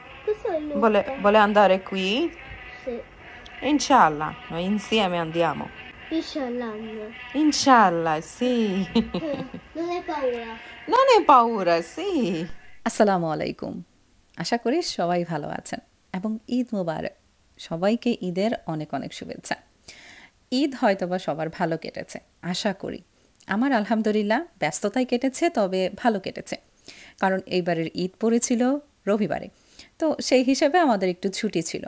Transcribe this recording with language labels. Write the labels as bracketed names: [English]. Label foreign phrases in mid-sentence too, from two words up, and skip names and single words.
[Italian] Vuole andare qui? Sì. Inshallah, noi insieme andiamo. Inshallah. Inshallah, sì. Non hai paura? Non hai paura, sì. [Arabic] السلام عليكم. [Bangla] আশা করি সবাই ভালো আছেন এবং [Arabic] عيد مبارك. [Bangla] সবাইকে ঈদের অনেক অনেক শুভেচ্ছা। ঈদ হয়তোবা সবার ভালো কেটেছে, আশা করি। আমার আলহামদুলিল্লাহ ব্যস্ততায় কেটেছে, তবে ভালো কেটেছে। কারণ এইবারের ঈদ পড়েছিল রবিবারে, তো সেই হিসেবে আমাদের একটু ছুটি ছিল।